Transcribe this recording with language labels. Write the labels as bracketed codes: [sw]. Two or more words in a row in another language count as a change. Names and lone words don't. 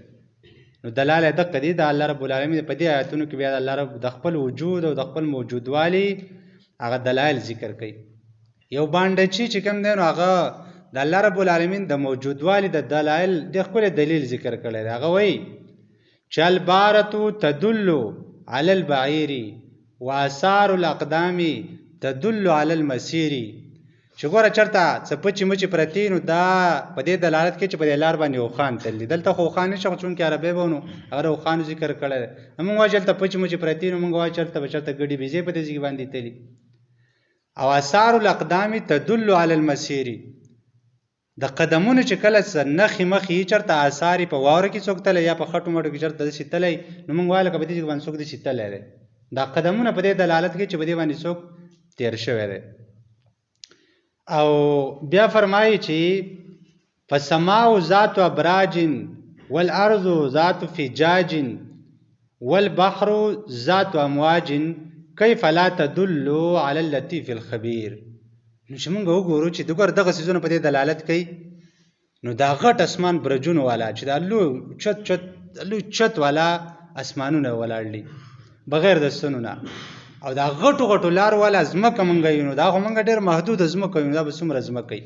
[ps] نو دلایل دقه دي د الله رب العالمین په دې آیاتونو کې بیا د الله رب د خپل وجود او د خپل موجودوالي هغه دلایل ذکر کوي. یو باندچی چې کوم دی نو هغه د الله رب العالمین د موجودوالي د دلایل د خپل دلیل ذکر کړی دی. هغه وایي چې [ar] البارة تدل علی البعیر وآثار الاقدام تدل علی المسیر، [ps] چې ګوره چېرته څه پچې مچې پرتې نو دا په دې دلالت کوي چې په دې لار باندې اوښان تللي. دلته خو اوښان نشته، خو چونکې عربی به نو هغه اوښانو ذکر کړی دی. نو موږ وایو چې هلته پچې مچې پرتې نو موږ وایو چې هلته به چېرته ګډې بیزې په دې ځای باندې تللي. او [ar] آثار الاقدام تدل علی المسیر، [ps] د قدمونو چې کله نښې مخې یې چېرته آثار په واوره کې څوک تللی یا په خټو مټو کې چېرته داسې تللی، نو موږ وایو لکه په دې ځای باندې څوک داسې تللی دی. دا قدمونه په دې دلالت کوي چې په دې باندې څوک تېر شوی دی. او بیا فرمایي چې [ar] فالسماء ذات ابراج والارض ذات فجاج والبحر ذات امواج کیف لا تدل علی اللطیف الخبیر. [ps] نو چې موږ وګورو چې دغه څیزونه په دې دلالت کوي، نو دا غټ اسمان برجونو والا چې دا لوی چت والا اسمانونه ولاړ دي بغیر د ستنو نه، او دا غټو لار والا ځمکه موږ یو، نو دا خو موږ ډېر محدوده ځمکه یو، دا به څومره ځمکه وي؟